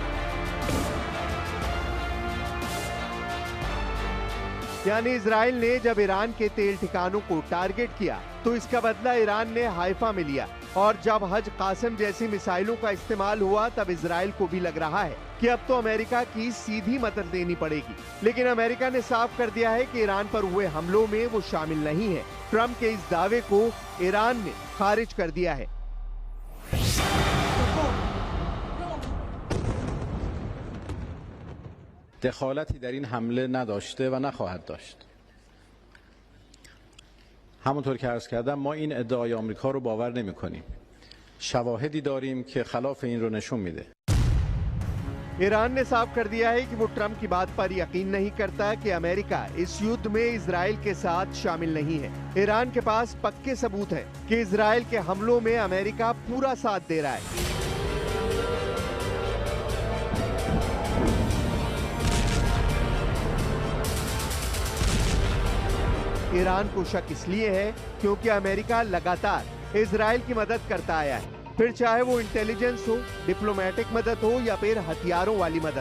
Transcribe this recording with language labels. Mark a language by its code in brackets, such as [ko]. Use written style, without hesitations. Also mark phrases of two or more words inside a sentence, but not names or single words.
[hi] यानी इजराइल ने जब ईरान के तेल ठिकानों को टारगेट किया तो इसका बदला ईरान ने हाइफा में लिया, और जब हज कासिम जैसी मिसाइलों का इस्तेमाल हुआ तब इजराइल को भी लग रहा है कि अब तो अमेरिका की सीधी मदद लेनी पड़ेगी। लेकिन अमेरिका ने साफ कर दिया है कि ईरान पर हुए हमलों में वो शामिल नहीं है। ट्रंप के इस दावे को ईरान ने खारिज कर दिया है। [fa] دخالتی در این حمله نداشته و نخواهد داشت. همونطور که عرض کردم ما این ادعای آمریکا رو باور نمی‌کنیم. شواهدی داریم که خلاف این رو نشون میده. [hi] ईरान ने साफ कर दिया है कि वो ट्रंप की बात पर यकीन नहीं करता कि अमेरिका इस युद्ध में इजराइल के साथ शामिल नहीं है। ईरान के पास पक्के सबूत है कि इजराइल के हमलों में अमेरिका पूरा साथ दे रहा है। ईरान को शक इसलिए है क्योंकि अमेरिका लगातार इजराइल की मदद करता आया है, फिर चाहे वो इंटेलिजेंस हो, डिप्लोमेटिक मदद हो या फिर हथियारों वाली मदद।